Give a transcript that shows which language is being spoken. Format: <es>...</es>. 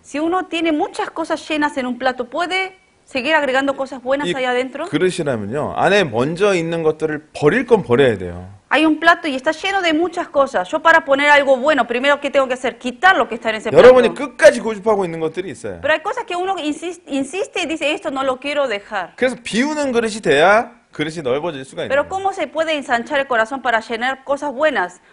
<es>Si uno tiene muchas cosas llenas en un plato, ¿puede seguir agregando cosas buenas ahí adentro?</es> <ko>그릇이라면요, 안에 먼저 있는 것들을 버릴 건 버려야 돼요.</ko> <es>Hay un plato y está lleno de muchas cosas. Yo para poner algo bueno, primero ¿qué tengo que hacer? Quitar lo que está en ese plato.</es> <ko>여러분이 끝까지 고집하고 있는 것들이 있어요.</ko> <es>Pero hay cosas que uno insiste y dice, esto no lo quiero dejar.</es> <ko>그래서 비우는 그릇이 돼야 그릇이 넓어질 수가 있는</ko> <es>Pero ¿cómo se puede ensanchar el corazón para llenar cosas buenas?</es>